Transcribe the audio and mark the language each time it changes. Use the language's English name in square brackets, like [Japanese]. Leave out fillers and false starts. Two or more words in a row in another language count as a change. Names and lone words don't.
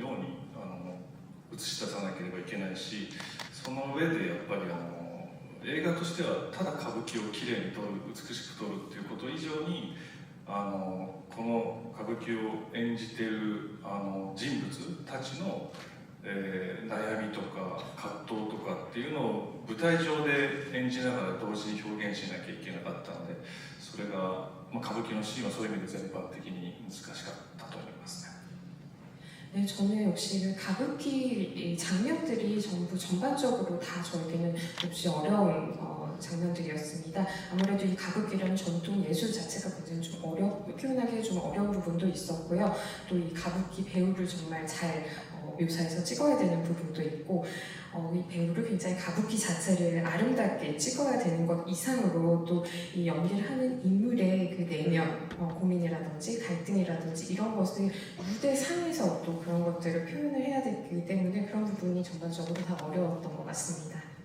[Japanese] ように映し出さなければいけないし、その上でやっぱり映画としてはただ歌舞伎をきれいに撮る、美しく撮るっていうこと以上にこの歌舞伎を演じている人物たちの悩みとか葛藤とかっていうのを舞台上で演じながら同時に表現しなきゃいけなかったので、それが、歌舞伎のシーンはそういう意味で全般的に難しかったと思いますね。 [Korean] 네, 저는 역시 그 가부키 장면들이 전부 전반적으로 다 저에게는 몹시 어려운 장면들이었습니다. 아무래도 이 가부키라는 전통 예술 자체가 굉장히 좀 표현하기 좀 어려운 부분도 있었고요. 또 이 가부키 배우를 정말 잘 묘사해서 찍어야 되는 부분도 있고, 이 배우를 굉장히 가부키 자체를 아름답게 찍어야 되는 것 이상으로 또 이 연기를 하는 인물의 그 내면, 고민이라든지 갈등이라든지 이런 것을 무대상에서 또 그런 것들을 표현을 해야 되기 때문에 그런 부분이 전반적으로 다 어려웠던 것 같습니다.